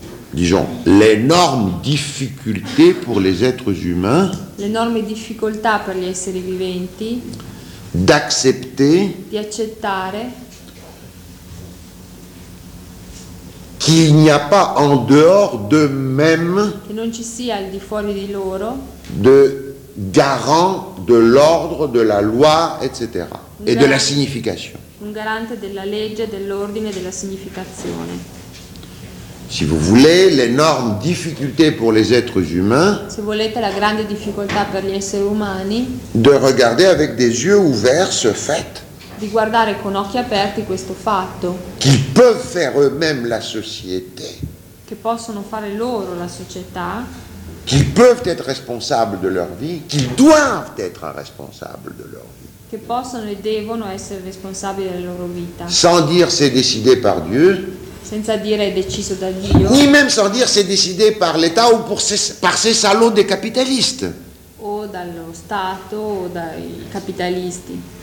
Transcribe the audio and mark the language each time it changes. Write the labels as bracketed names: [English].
[French] Disons l'énorme difficulté pour les êtres humains. [Italian] L'enorme difficoltà per gli esseri viventi. [French] D'accepter. [Italian] Di accettare. [French] Qu'il n'y a pas en dehors d'eux-mêmes [Italian] che non ci sia al di fuori di loro [French] de garant de l'ordre, de la loi, etc. Et de la signification. [Italian] Un garante della legge, dell'ordine e della significazione. [French] Si vous voulez, l'énorme difficulté pour les êtres humains, [Italian] se volete la grande difficoltà per gli esseri umani, [French] de regarder avec des yeux ouverts ce fait. [Italian] Di guardare con occhi aperti questo fatto. [French] Qu'ils peuvent faire eux-mêmes la société. [Italian] Che possono fare loro la società. [French] Qu'ils peuvent être responsables de leur vie, qu'ils doivent être responsables de leur vie. [Italian] Che possono e devono essere responsabili della loro vita. [French] Sans dire c'est décidé par Dieu. [Italian] Senza dire è deciso da Dio. [French] Ni même sans dire c'est décidé par l'État ou par ces salauds des capitalistes. [Italian] O dallo Stato o dai capitalisti.